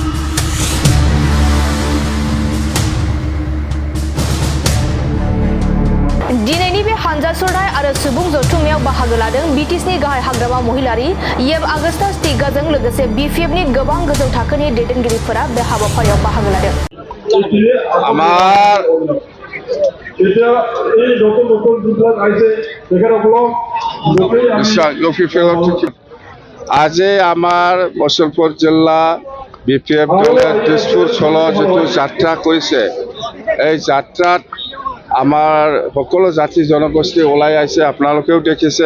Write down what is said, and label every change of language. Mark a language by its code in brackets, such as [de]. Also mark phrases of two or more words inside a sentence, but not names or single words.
[brx] दिनैनि बे हानजा सुरनाय आरो सुबुं जथुम्मायाव बाहागो लादों बिटिसिनि गाहाय हाग्रामा महिलारि येब आगस्ता स्टिगाजों लोगोसे बिपिएफनि गोबां गोजौ थाखोनि दैदेनगिरिफोरा बे हाबाफारियाव बाहागो लादों। [as] আজি আমার মুসলপুর জেলা বিপিএফ দলে দিসপুর ষোল যেটো যাত্রা করেছে এই যাত্রাত আমার সকলো জাতি জনগোষ্ঠী ওলাই আছে, আপোনালোকেও দেখিছে।